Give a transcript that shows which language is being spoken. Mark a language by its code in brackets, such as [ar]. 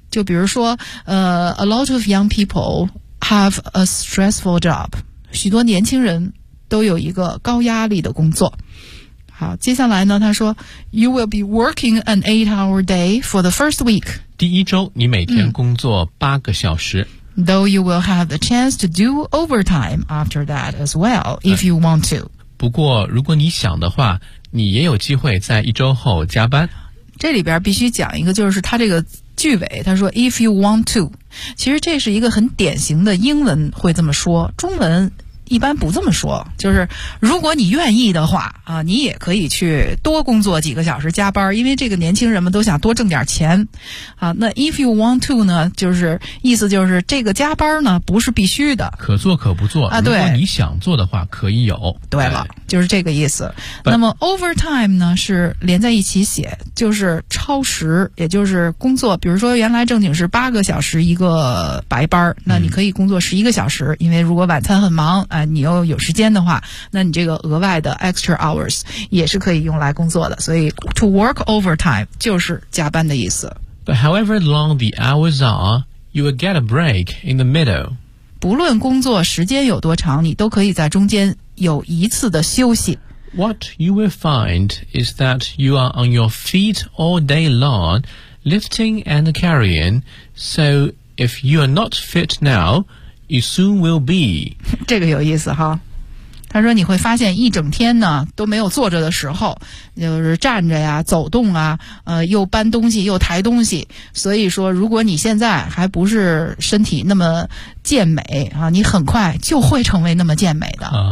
[zh] 就比如说 [en] a lot of young people have a stressful job， [zh] 许多年轻人都有一个高压力的工作。好，接下来呢，他说 [en] You will be working an 8-hour day for the first week， [zh] 第一周你每天工作8个小时、嗯 [en] though you will have the chance to do overtime after that as well, if you want to. [zh] 不过如果你想的话，你也有机会在一周后加班。这里边必须讲一个，就是他这个句尾，他说 [en] if you want to， [zh] 其实这是一个很典型的英文会这么说，中文一般不这么说，就是如果你愿意的话啊，你也可以去多工作几个小时加班，因为这个年轻人们都想多挣点钱啊。那 [en] if you want to [zh] 呢，就是意思就是这个加班呢不是必须的，可做可不做啊。对，如果你想做的话可以有。对了，就是这个意思。那么 overtime 呢是连在一起写，就是超时，也就是工作，比如说原来正经是八个小时一个白班，那你可以工作十一个小时，因为如果晚餐很忙啊，你又有时间的话，那你这个额外的 extra hours 也是可以用来工作的。所以 [en] to work overtime [zh] 就是加班的意思。 [en] But however long the hours are, you will get a break in the middle. [zh] 不论工作时间有多长，你都可以在中间有一次的休息。 [en] What you will find is that you are on your feet all day long, lifting and carrying. So if you are not fit now,You soon will be. [zh] 这个有意思哈。他说你会发现一整天呢都没有坐着的时候，就是站着呀，走动啊，又搬东西又抬东西。所以说如果你现在还不是身体那么健美啊，你很快就会成为那么健美的。